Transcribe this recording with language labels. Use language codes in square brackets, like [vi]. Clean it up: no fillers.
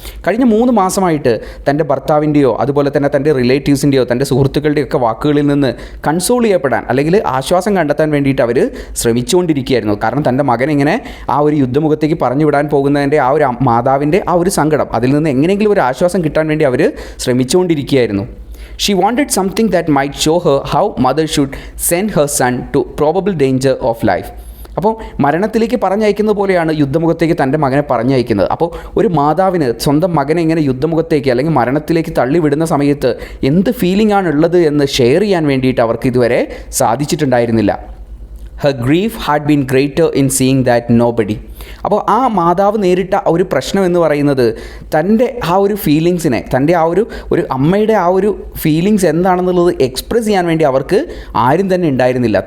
[ml] കഴിഞ്ഞ 3 മാസമായിട്ട് തൻ്റെ ഭർത്താവിൻ്റെയോ അതുപോലെ തന്നെ തൻ്റെ റിലേറ്റീവ്സിൻ്റെയോ തൻ്റെ സുഹൃത്തുക്കളുടെയൊക്കെ വാക്കുകളിൽ നിന്ന് കൺസോൾ ചെയ്യപ്പെടാൻ അല്ലെങ്കിൽ ആശ്വാസം കണ്ടെത്താൻ വേണ്ടിയിട്ട് അവർ ശ്രമിച്ചുകൊണ്ടിരിക്കുകയായിരുന്നു. കാരണം തൻ്റെ മകൻ ഇങ്ങനെ ആ ഒരു യുദ്ധമുഖത്തേക്ക് പറഞ്ഞു വിടാൻ പോകുന്നതിൻ്റെ ആ ഒരു മാതാവിൻ്റെ ആ ഒരു സങ്കടം, അതിൽ നിന്ന് എങ്ങനെയെങ്കിലും ഒരു ആശ്വാസം കിട്ടാൻ വേണ്ടി അവർ ശ്രമിച്ചുകൊണ്ടിരിക്കുകയായിരുന്നു. [en] She wanted something that might show her how mother should send her son to probable danger of life. [ml] അപ്പോൾ മരണത്തിലേക്ക് പറഞ്ഞയക്കുന്ന പോലെയാണ് യുദ്ധമുഖത്തേക്ക് തൻ്റെ മകനെ പറഞ്ഞയക്കുന്നത്. അപ്പോൾ ഒരു മാതാവിന് സ്വന്തം മകനെ ഇങ്ങനെ യുദ്ധമുഖത്തേക്ക് അല്ലെങ്കിൽ മരണത്തിലേക്ക് തള്ളിവിടുന്ന സമയത്ത് എന്ത് ഫീലിംഗ് ആണുള്ളത് എന്ന് ഷെയർ ചെയ്യാൻ വേണ്ടിയിട്ട് അവർക്ക് ഇതുവരെ സാധിച്ചിട്ടുണ്ടായിരുന്നില്ല. [en] Her grief had been greater in seeing that nobody. [ml] അപ്പോൾ ആ മാതാവ് നേരിട്ട ഒരു പ്രശ്നം എന്ന് പറയുന്നത് തൻ്റെ ആ ഒരു ഫീലിങ്സിനെ, തൻ്റെ ആ ഒരു അമ്മയുടെ ആ ഒരു ഫീലിങ്സ് എന്താണെന്നുള്ളത് എക്സ്പ്രസ് ചെയ്യാൻ വേണ്ടി അവർക്ക് ആരും തന്നെ ഉണ്ടായിരുന്നില്ല.